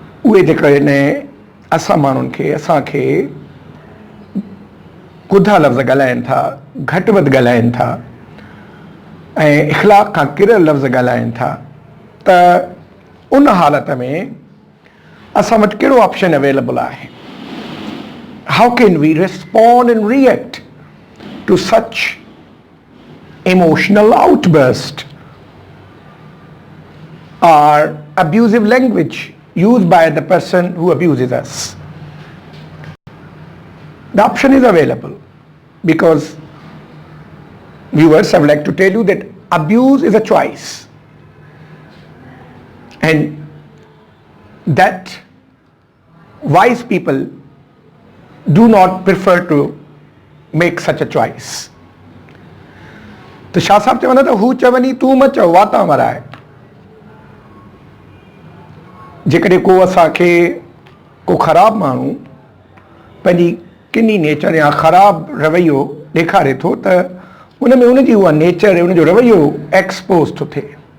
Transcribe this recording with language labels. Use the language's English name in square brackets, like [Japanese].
[Sindhi] उहे जेकॾहिं असां माण्हुनि खे असांखे कुधा लफ़्ज़ ॻाल्हाइनि था, घटि वधि ॻाल्हाइनि था ऐं इख़लाक़ खां किरियल लफ़्ज़ ॻाल्हाइनि था त उन हालत में असां वटि कहिड़ो ऑप्शन अवेलेबल आहे। [English] How can we respond and react to such emotional outburst or abusive language used by the person who abuses us? The option is available because viewers, I would like to tell you that abuse is a choice and that wise people do not prefer to make such a choice. [Sindhi] तो शाह साहब चवंदा त हू चवनी तूं मचो वाता वराए। जेकॾहिं को असांखे को ख़राबु माण्हू पंहिंजी किनी नेचर या ख़राबु रवैयो ॾेखारे थो त उन में उनजी उहा नेचर उनजो रवैयो एक्सपोज थो थिए।